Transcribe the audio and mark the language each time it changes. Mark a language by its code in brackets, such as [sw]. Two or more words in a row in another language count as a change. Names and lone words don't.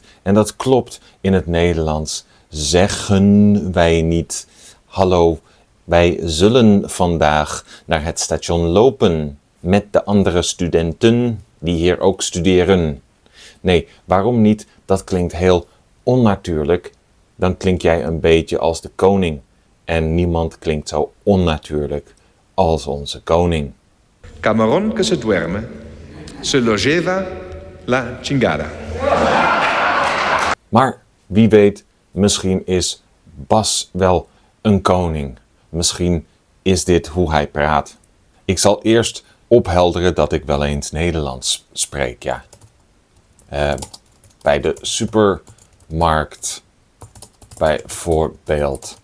[nl] En dat klopt in het Nederlands. Zeggen wij niet, hallo, wij zullen vandaag naar het station lopen met de andere studenten die hier ook studeren. Nee, waarom niet? Dat klinkt heel onnatuurlijk. Dan klink jij een beetje als de koning. En niemand klinkt zo onnatuurlijk als onze koning. [es] Camarón que se duerme, se lo lleva la chingada. [nl] Maar wie weet, misschien is Bas wel een koning. Misschien is dit hoe hij praat. Ik zal eerst ophelderen dat ik wel eens Nederlands spreek, ja. Bij de supermarkt, bijvoorbeeld.